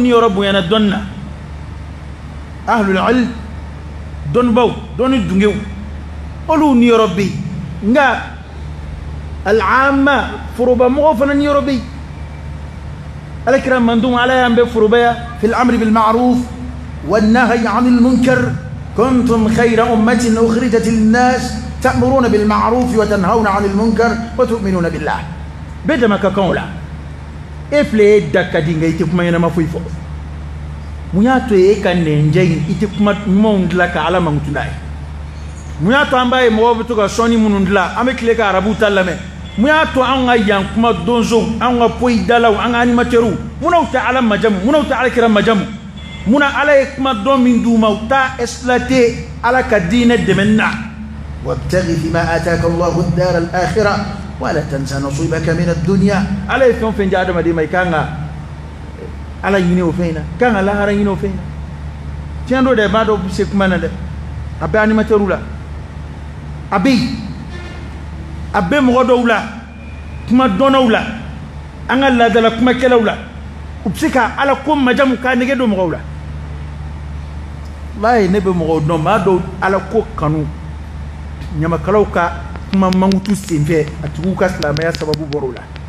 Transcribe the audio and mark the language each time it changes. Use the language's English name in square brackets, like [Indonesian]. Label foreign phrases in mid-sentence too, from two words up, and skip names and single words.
[Bambara] ni yɔrɔ bonyana dɔnni na [Arabic] أهل العلم [Bambara] dɔnnibaw dɔnni dungew olu ni yɔrɔ bɛ yen nka al'amma foroba mɔgɔw fana ni yɔrɔ bɛ yen alakira mandum ala y'an bɛ forobaya [Arabic] في الأمر بالمعروف والنهي عن المنكر كنتم خير أمة أخرجت للناس تأمرون بالمعروف وتنهون عن المنكر وتؤمنون بالله [Bambara] bɛ dama ka kan o la e filɛ e da ka di nka i tɛ kuma ɲɛnama foyi fɔ mun y'a to e ka nɛnjɛ in i tɛ kuma ɲumanw dilan ka ala mankutu n'a ye mun y'a to an b'a ye mɔgɔw bɛ to ka sɔnni minnu dilan an bɛ tile ka arabu ta lamɛn mun y'a to an ka yan kuma donsow an ka poyi dalaw an ka animatɛriw munnaw tɛ ala majamu munnaw tɛ alakira majamu munna ala ye kuma dɔn min d'u ma u t'a exploité ala ka diinɛ dɛmɛni na [Arabic] وابتغ فيما آتاك الله الدار الآخرة ولا تنس نصيبك من الدنيا [Bambara] ala ye fɛn o fɛn di adamaden ma i kan ka ala ɲini o fɛn in na kan ka lahara ɲini o fɛn in na tiɲɛ don dɛ maa dɔw bɛ se kuma na dɛ a bɛ animatɛriw la a bɛ yen a bɛ mɔgɔ dɔw la kuma dɔnnaw la an ka laadala kumakɛlaw la u bɛ se ka ala ko majamu k'a nege don mɔgɔw la walayi ne bɛ mɔgɔw dɔn maa dɔw ala ko kanu ɲamakalaw ka kuma mankutu senfɛ a tigiw ka silamɛya sababu bɔra o la